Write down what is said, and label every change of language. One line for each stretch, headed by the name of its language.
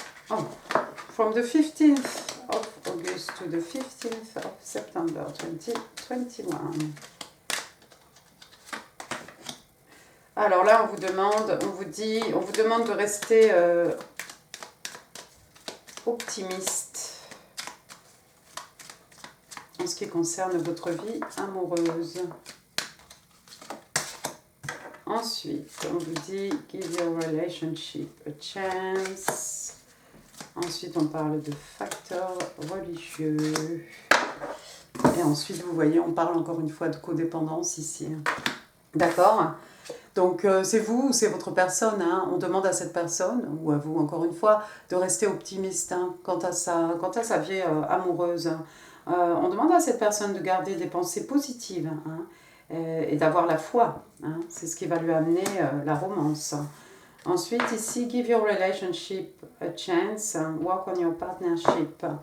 English: Oh, from the 15th of August to the 15th of September 2021.
French: Alors là, on vous demande de rester optimiste en ce qui concerne votre vie amoureuse. Ensuite, on vous dit «
English: Give your relationship a chance ».
French: Ensuite, on parle de facteurs religieux. Et ensuite, vous voyez, on parle encore une fois de codépendance ici. D'accord ? Donc, c'est vous ou c'est votre personne. Hein. On demande à cette personne, ou à vous encore une fois, de rester optimiste, hein, quant à sa vie amoureuse. On demande à cette personne de garder des pensées positives, hein, et d'avoir la foi. Hein. C'est ce qui va lui amener la romance. Ensuite, ici,
English: give your relationship a chance, work on your partnership.